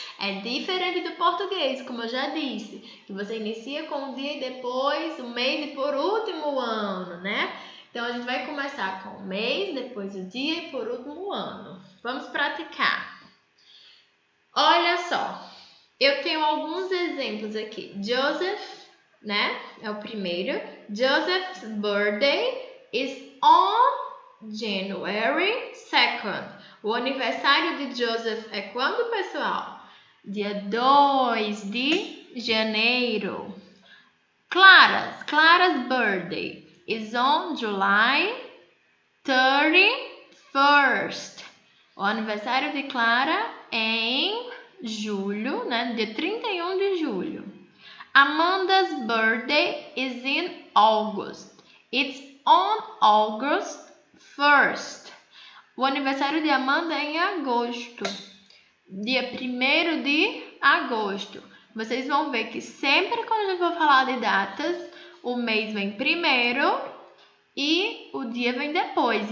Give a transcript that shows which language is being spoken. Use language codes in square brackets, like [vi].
[pt] É diferente do português, como eu já disse, que você inicia com o dia e depois o mês e por último o ano, né? Então, a gente vai começar com o mês, depois o dia e por último o ano. Vamos praticar. Olha só, eu tenho alguns exemplos aqui. Joseph, né? É o primeiro. [en] Joseph's birthday is on January 2nd. [pt] O aniversário de Joseph é quando, pessoal? Dia 2 de janeiro. [en] Clara's birthday is on July 31st. [pt] O aniversário de Clara é em julho, né? Dia 31 de julho. [en] Amanda's birthday is in August. It's on August 1st. [pt] O aniversário de Amanda é em agosto. Dia 1º de agosto. Vocês vão ver que sempre quando a gente for falar de datas, o mês vem primeiro e o dia vem depois.